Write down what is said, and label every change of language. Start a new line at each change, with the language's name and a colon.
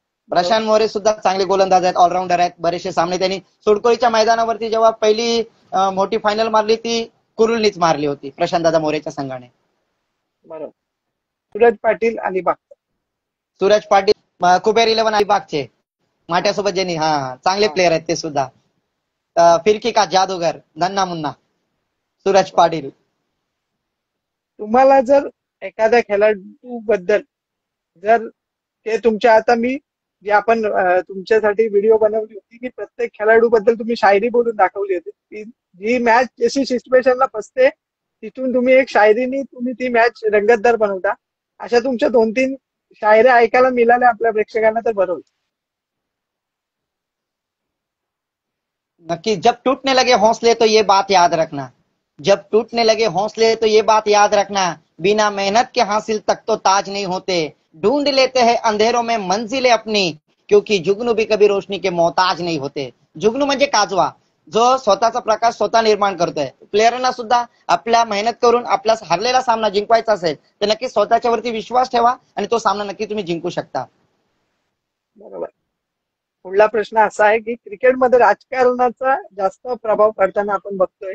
Marathi: प्रशांत मोरे सुद्धा चांगले गोलंदाज आहेत, ऑलराऊंडर आहेत. बरेचसे सामने त्यांनी सोडकोळीच्या मैदानावरती जेव्हा पहिली मोठी फायनल मारली ती कुरुलनीच मारली होती प्रशांत दादा मोरेच्या संघाने. बरोबर. सूरज पाटील अलिबाग. सूरज पाटील कुबेर 11 अलिबागचे माट्यासोबत ज्यांनी चांगले प्लेअर आहेत ते सुद्धा.
Hindi: फिरकी का जादूगर नन्ना मुन्ना सूरज पाटील.
Marathi: तुम्हाला जर एखाद्या खेळाडू बद्दल जर ते तुमच्या आता मी जे आपण तुमच्यासाठी व्हिडिओ बनवली होती की प्रत्येक खेळाडू बद्दल तुम्ही शायरी बोलून दाखवली होती की जी मॅच जशी सिच्युएशनला फसते तिथून तुम्ही एक शायरीनी तुम्ही ती मॅच रंगतदार बनवता. अशा तुमच्या 2-3 शायऱ्या ऐकायला मिळाल्या आपल्या प्रेक्षकांना तर बरोबर. नक्की.
Hindi: जब टूटने लगे हौसले तो ये बात याद रखना, जब टूटने लगे हौसले तो ये बात याद रखना, बिना मेहनत के हासिल तक तो ताज नहीं होते, ढूंढ लेते हैं अंधेरों में मंजिलें अपनी, क्योंकि जुगनू भी कभी रोशनी के मोहताज नहीं होते.
Marathi: जुगनू म्हणजे काजवा, जो स्वतःचा प्रकाश स्वतः निर्माण करतोय. प्लेयरांना सुद्धा आपल्या मेहनत करून आपला हरलेला सामना जिंकवायचा असेल तर नक्की स्वतःच्या वरती विश्वास ठेवा आणि तो सामना नक्की तुम्ही जिंकू शकता. बरोबर. पुढला प्रश्न असा आहे की क्रिकेटमध्ये राजकारणाचा जास्त प्रभाव पडताना आपण बघतोय.